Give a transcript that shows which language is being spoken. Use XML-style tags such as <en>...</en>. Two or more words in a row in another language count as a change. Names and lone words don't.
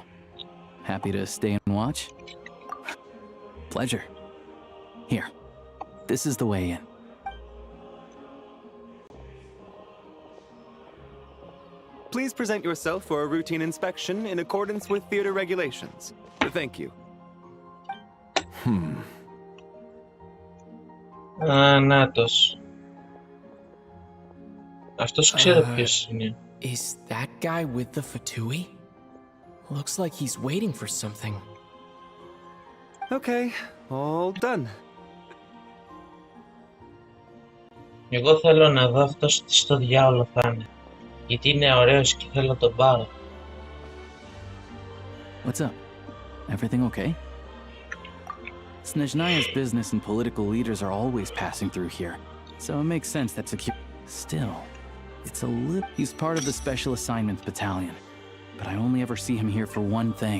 <en>Happy to stay and watch? Pleasure. Here, this is the way in. Please present yourself for a routine inspection in accordance with theater regulations. Thank you.</en> <el>Α, νάτος. Αυτός ξέρω ποιος είναι.</el> <en>Is that guy with the fatui? Looks like he's waiting for something. Okay, all done.</en> <el>Εγώ θέλω να δω αυτός τι στο διάολο θα είναι. Γιατί είναι ωραίος και θέλω να τον πάρω.</el> <en>What's up? Everything okay? Snezhnaya's business and political leaders are always passing through here, so it makes sense that Still, it's a little... He's part of the Special Assignments Battalion, but I only ever see him here for one thing.</en>